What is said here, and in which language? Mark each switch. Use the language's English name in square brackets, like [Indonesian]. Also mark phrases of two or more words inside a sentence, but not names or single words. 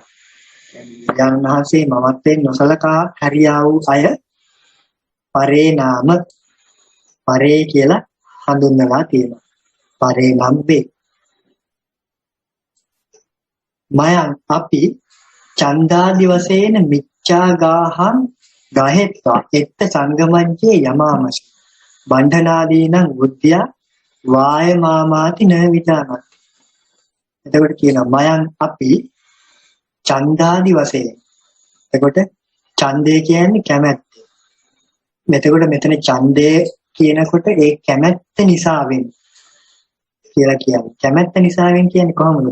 [Sinhala] බුදුරජාණන් වහන්සේ මමත්වයෙන් නොසලකා හැරියා වූ අය පරේ නාම පරේ කියලා හඳුන්වලා තියෙනවා. පරේ නම් වේ. [Pali] මයන් අපි චන්දාදි වශයෙන් මිච්ඡාගාහං ගහෙත්වා එත්ත සංගමජ්ජේ යමාමසි බණ්ඩනාදීනං බුද්ධිය වායමාමාති න විදානත්. [Sinhala] එතකොට කියනවා මයන් අපි චන්දාදි වශයෙන්. එතකොට ඡන්දය කියන්නේ කැමැත්ත. එතකොට මෙතන ඡන්දය කියනකොට ඒ කැමැත්ත නිසාවෙන් කියලා කියන්නේ. කැමැත්ත නිසාවෙන් කියන්නේ කොහොමද?